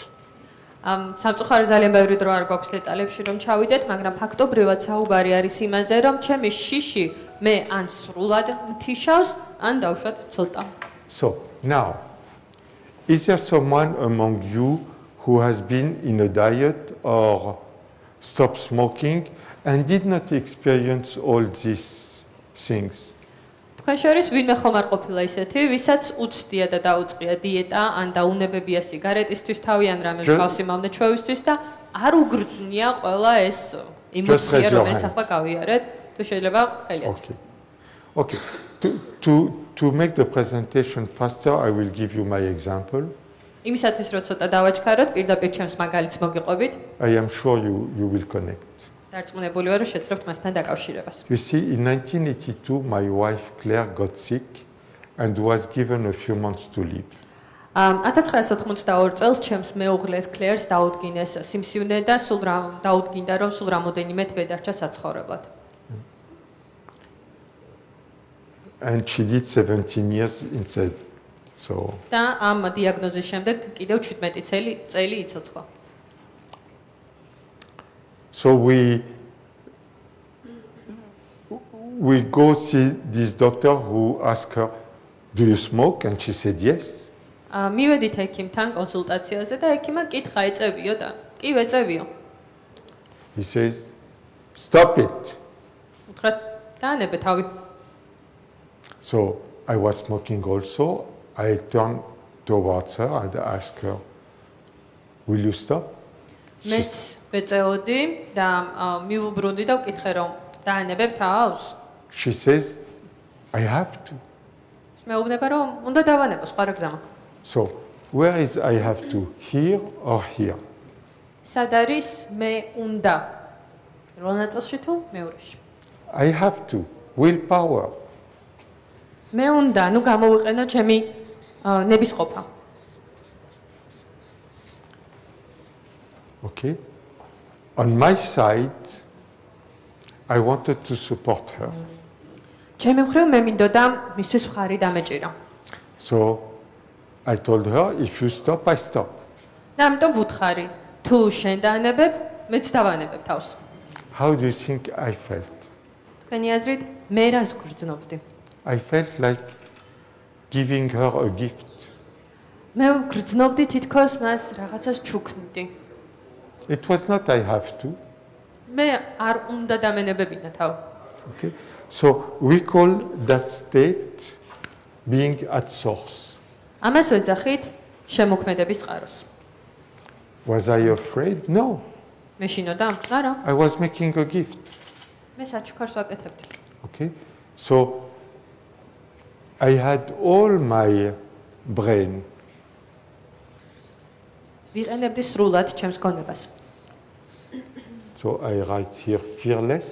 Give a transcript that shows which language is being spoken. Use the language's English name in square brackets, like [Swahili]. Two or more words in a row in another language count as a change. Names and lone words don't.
[Georgian] სამწუხაროდ ძალიან ბევრი დრო არ გვაქვს დეტალებში რომ ჩავიდეთ, მაგრამ ფაქტობრივად საუბარი არის იმაზე, რომ ჩემი შიში მე ან სრულად მთიშავს, ან დავშვათ ცოტა. [English] So, now, is there someone among you who has been in a diet or stopped smoking and did not experience all these things? [Georgian] თქვენ შორის ვინმე ხომ არ ყოფილა ისეთი, ვისაც უცდია და დაუწყია დიეტა, ან დაუნებებია სიგარეტისთვის თავი, ან რამე მსგავსი მომნეჩვევისთვის და არ უგრძნია ყველა ეს ემოცია, რომელიც ახლა გავიარეთ, თუ შეიძლება ხელი აწვდეთ. [English] Okay. To make the presentation faster, I will give you my example. [Georgian] იმისათვის რომ ცოტა დავაჩქაროთ, პირდაპირ ჩემს მაგალითს მოგიყვებით. [English] I am sure you will connect. [Georgian] დარწმუნებული ვარ, რომ შეძლებთ მასთან დაკავშირებას. [English] You see, in 1982, my wife Claire got sick and was given a few months to live. [Georgian] 1982 წელს ჩემს მეუღლეს კლერს დაუდგინეს სიმსივნე და სულ დაუდგინდა, რომ სულ რამოდენიმე თვე დარჩა საცხოვრებლად. [English] And she did 17 years instead. So. [Georgian] და ამ დიაგნოზის შემდეგ კიდევ 17 წელი იცოცხლა. [English] So we go see this doctor who asked her, "Do you smoke?" And she said yes. [Georgian] მივედით ექიმთან კონსულტაციაზე და ექიმმა კითხა ეწევიო და კი ვეწევიო. [English] He says, "Stop it." [Georgian] უთხრა დაანებე თავი. [English] So I was smoking also. I turned towards her and asked her, "Will you stop?" [Georgian] მეც ვეწეოდი და მივუბრუნდი და ვკითხე რომ დაანებებ თავს? [English] She says, "I have to." [Georgian] მეუბნება რომ უნდა დავანებო, სხვა რა გზა მაქვს. [English] So where is I have to? Here or here? [Georgian] სად არის მე უნდა? პირველ ნაწილში თუ მეორეში? [English] I have to. Willpower. [Georgian] მე უნდა, ნუ გამოვიყენო ჩემი ნებისყოფა. [English] Okay. On my side, I wanted to support her. [Georgian] ჩემი მხრივ მე მინდოდა მისთვის მხარი დამეჭირა. [English] So I told her, if you stop, I stop. [Georgian] და ამიტომ ვუთხარი, თუ შენ დაანებებ, მეც დავანებებ თავს. [English] How do you think I felt? [Georgian] თქვენი აზრით, მე რას გრძნობდი? [English] I felt like giving her a gift. [Georgian] მე გრძნობდი თითქოს მას რაღაცას ჩუქნიდი. [English] It was not I have to. [Georgian] მე არ უნდა დამენებებინა თავ. [English] Okay. So we call that state being at source. [Georgian] ამას ვეძახით შემოქმედების წყაროს. [English] Was I afraid? No. [Georgian] მეშინოდა? არა. [English] I was making a gift. [Georgian] მე საჩუქარს ვაკეთებდი. [English] Okay. So I had all my brain. [Georgian] ვიყენებდი სრულად ჩემს გონებას. [English] So I write here fearless.